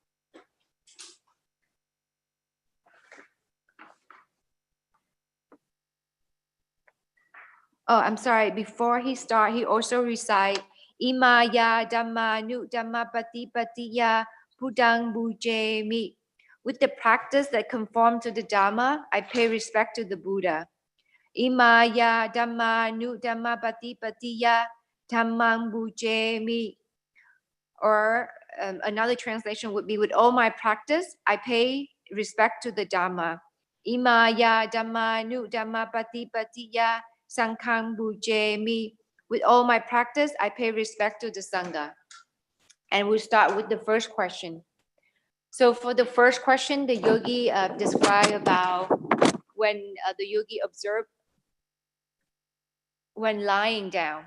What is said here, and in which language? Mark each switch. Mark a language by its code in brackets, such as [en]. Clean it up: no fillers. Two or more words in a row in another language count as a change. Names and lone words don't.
[en] Oh, I'm sorry. Before he start, he also recite [pi] Imaya Dhamma Nu Dhamma Pati Patiya Buddhang Bujemi. [en] With the practice that conform to the Dhamma, I pay respect to the Buddha. [pi] Imaya Dhamma Nu Dhamma Pati Patiya Dhammang Bujemi. [en] Or another translation would be, with all my practice, I pay respect to the Dhamma. [pi] Imaya Dhamma Nu Dhamma Pati Patiya Sanghang Bujemi. [en] With all my practice, I pay respect to the Sangha. And we'll start with the first question. So for the first question, the yogi described about when the yogi observed when lying down.